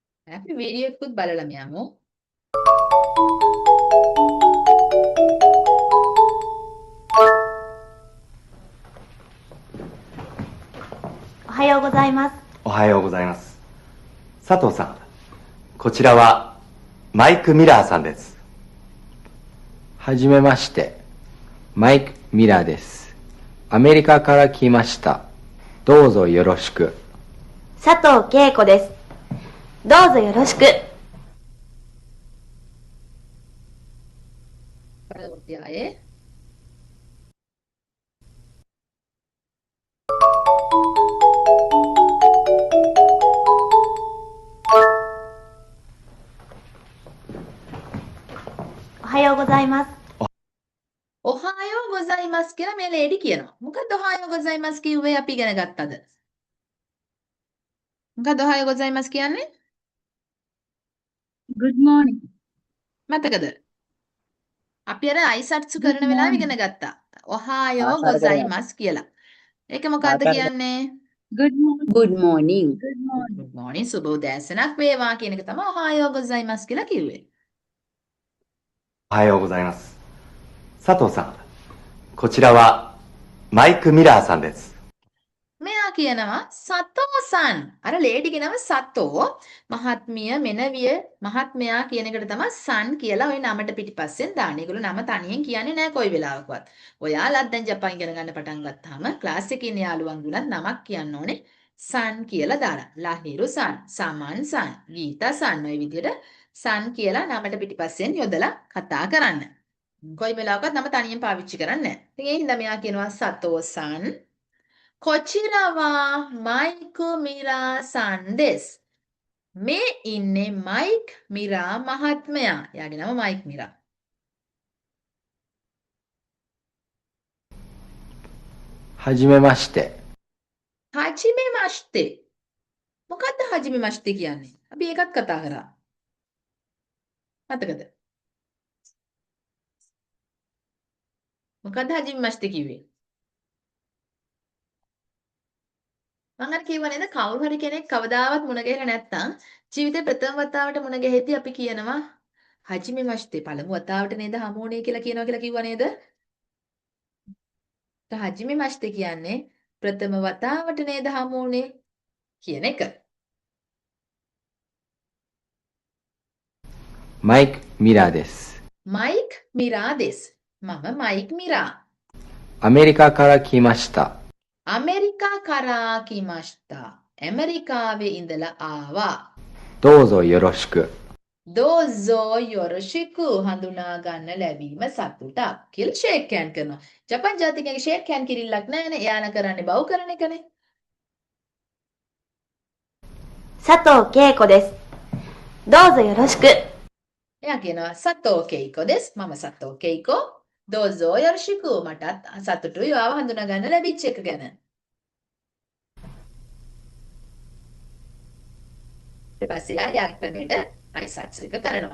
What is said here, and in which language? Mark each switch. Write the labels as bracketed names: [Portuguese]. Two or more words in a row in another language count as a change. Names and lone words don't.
[Sinhala] අපි වීඩියෝ එකකුත් බලලම යමු. [Japanese] おはようございます。おはようございます。佐藤さん、こちらはマイク・ミラーさんです。はじめまして。マイク・ミラーです。アメリカから来ました。どうぞよろしく。佐藤恵子です。どうぞよろしく。 පරවර්තී ආයේ おはようございます。おはよう ございます [Sinhala] කියලා මේ ලේඩි කියනවා. මොකද්ද [Japanese] おはよう ございます [Sinhala] කිව්වේ අපි ඉගෙන ගත්තද? මොකද්ද [Japanese] おはよう ございます [Sinhala] කියන්නේ? [English] Good morning. [Sinhala] මතකද? අපි අර අයිසට්සු [English] Good [Sinhala] කරන වෙලාව [English] morning. [Sinhala] ඉගෙන ගත්තා. ඔහායෝ ආසාර කරගන්න. ගොසයිමස් කියලා. ඒක මොකද්ද ආසාර කියන්නේ? [English] Good morning. Good morning. Good morning. Good morning [Sinhala] සුබ උදෑසනක් වේවා කියන එක තමයි [Japanese] おはよう ございます [Sinhala] කියලා කිව්වේ. [Japanese] おはようございます。佐藤さん、こちらはマイク・ミラーさんです。 [Sinhala] මෙයා කියනවා සතෝසන්. අර ලේඩිගේ නම සතෝ. මහත්මිය මෙනවිය මහත්මයා කියන එකට තමයි සන් කියලා ওই නමට පිටිපස්සෙන් දාන්නේ. ඒගොල්ලෝ නම තනියෙන් කියන්නේ නැහැ කොයි වෙලාවකවත්. ඔයාලත් දැන් ජපාන් ඉගෙන ගන්න පටන් ගත්තාම ක්ලාස් එකේ ඉන්න යාළුවන් දුනත් නමක් කියන්න ඕනේ සන් කියලා දාලා. ලහිරු සන්, සමන් සන්, ගීතා සන් ඔය විදිහට සන් කියලා නමට පිටිපස්සෙන් යොදලා කතා කරන්න. කොයි වෙලාවකවත් නම තනියෙන් පාවිච්චි කරන්නේ නැහැ. ඉතින් ඒ හින්දා මෙයා කියනවා සතෝසන්. [Japanese] こちらは マイク ミラー さん です. [Sinhala] මේ ඉන්නේ මයික් මිරා මහත්මයා. එයාගේ නම මයික් මිරා. [Japanese] はじめまして。はじめ まして. [Sinhala] මොකද්ද [Japanese] はじめ まして [Sinhala] කියන්නේ? අපි ඒකත් කතා කරා. මතකද? මොකද්ද [Japanese] はじめ まして [Sinhala] කිව්වේ? මම අර කිව්වා නේද කවුරු හරි කෙනෙක් කවදාවත් මුණ ගැහිලා නැත්නම් ජීවිතේ ප්‍රථම වතාවට මුණ ගැහෙද්දී අපි කියනවා [Japanese] はじめ まして [Sinhala] පළමු වතාවට නේද හමුුනේ කියලා කියනවා කියලා කිව්වා නේද? [Japanese] はじめ まして [Sinhala] කියන්නේ ප්‍රථම වතාවට නේද හමුුනේ කියන එක. [Japanese] マイク・ミラーです。 [Sinhala] මයික් මිරා දෙස්. මම මයික් මිරා. [Japanese] アメリカから来ました。アメリカ から 来ました. [Sinhala] ඇමරිකාවේ ඉඳලා ආවා. [Japanese] どうぞよろしく。どうぞ よろしく [Sinhala] හඳුනා ගන්න ලැබීම සතුටක් කියලා ෂේක් හෑන්ඩ් කරනවා. ජපාන් ජාතිකයන්ගේ ෂේක් හෑන්ඩ් කිරිල්ලක් නැහැනේ. එයාලා කරන්නේ බව් කරන එකනේ. [Japanese] 佐藤恵子です。どうぞよろしく。 [Sinhala] එයා කියනවා සතෝ කෙයිකෝ දෙස්. මම සතෝ කෙයිකෝ. [Japanese] どうぞ よろしく [Sinhala] මටත් සතුටුයි ආව හඳුනා ගන්න ලැබිච්ච එක ගැන. ඊට පස්සේ යා යාක්‍රමයට අයිසට්ස් එක කරනවා.